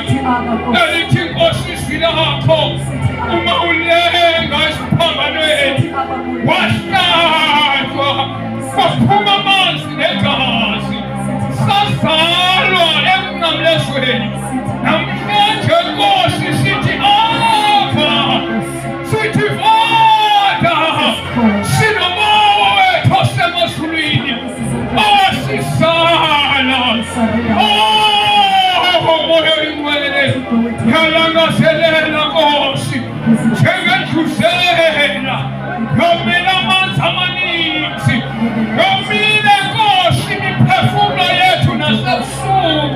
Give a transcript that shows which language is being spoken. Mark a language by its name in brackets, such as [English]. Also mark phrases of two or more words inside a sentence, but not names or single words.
[Xhosa] Nalithi Nkosi izwi lakho uma ulenga esiphambanweni wahlatshwa kwaphuma amanzi negazi sazalwa emnqamlezweni. Namhlanje Nkosi sithi Aba, sithi Father, sinomoya wethu osemazulwini owasisala. Moya oyingcwele uyalangazelela Nkosi njengethuzela yomile amanzi amaninzi, yomile Nkosi imiphefumulo yethu nasebusuku.